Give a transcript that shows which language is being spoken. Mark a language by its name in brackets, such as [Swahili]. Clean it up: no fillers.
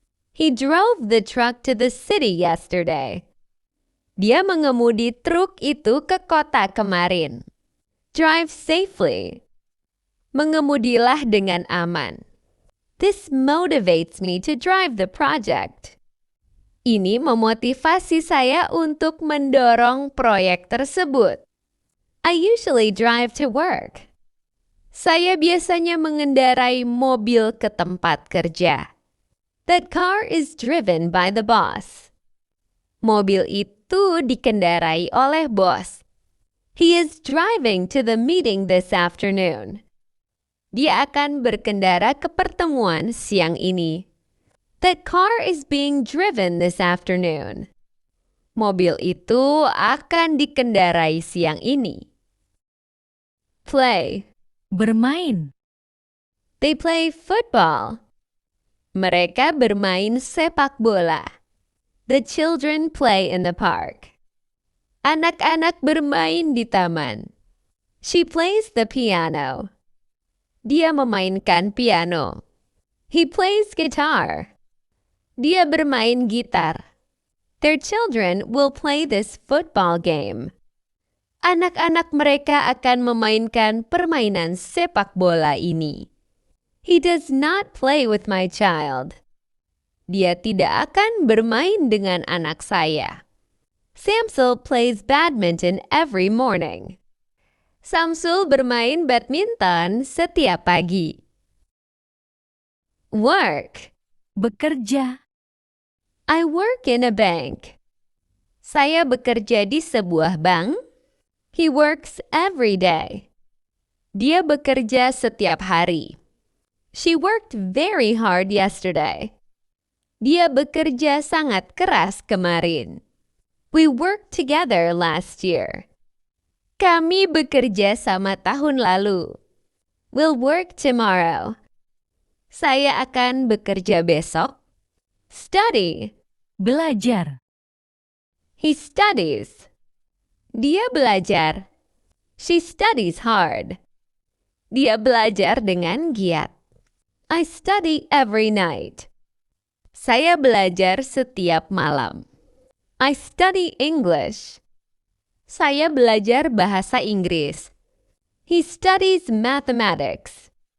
[English] He drove the truck to the city yesterday. [Indonesian] Dia mengemudi truk itu ke kota kemarin. [English] Drive safely. [Indonesian] Mengemudilah dengan aman. [English] This motivates me to drive the project. [Indonesian] Ini memotivasi saya untuk mendorong proyek tersebut. [English] I usually drive to work. [Indonesian] Saya biasanya mengendarai mobil ke tempat kerja. [English] That car is driven by the boss. [Indonesian] Mobil itu dikendarai oleh bos. [English] He is driving to the meeting this afternoon. [Indonesian] Dia akan berkendara ke pertemuan siang ini. [English] That car is being driven this afternoon. [Indonesian] Mobil itu akan dikendarai siang ini. [English] Play. [Indonesian] Bermain. [English] They play football. [Indonesian] Mereka bermain sepak bola. The children play in the park. Anak-anak bermain di taman. [English] She plays the piano. [Indonesian] Dia memainkan piano. [English] He plays guitar. [Indonesian] Dia bermain gitar. [English] Their children will play this football game. [Indonesian] Anak-anak mereka akan memainkan permainan sepak bola ini. [English] He does not play with my child. [Indonesian] Dia tidak akan bermain dengan anak saya. [English] Samsul plays badminton every morning. [Indonesian] Samsul bermain badminton setiap pagi. Work. Bekerja. [English] I work in a bank. [Indonesian] Saya bekerja di sebuah bank. [English] He works every day. [Indonesian] Dia bekerja setiap hari. [English] She worked very hard yesterday. [Indonesian] Dia bekerja sangat keras kemarin. [English] We worked together last year. [Indonesian] Kami bekerja sama tahun lalu. [English] We'll work tomorrow. [Indonesian] Saya akan bekerja besok. Study. Belajar. [English] He studies. [Indonesian] Dia belajar. [English] She studies hard. [Indonesian] Dia belajar dengan giat. [English] I study every night. [Indonesian] Saya belajar setiap malam. [English] I study English. [Indonesian] Saya belajar bahasa Inggris. [English] He studies mathematics.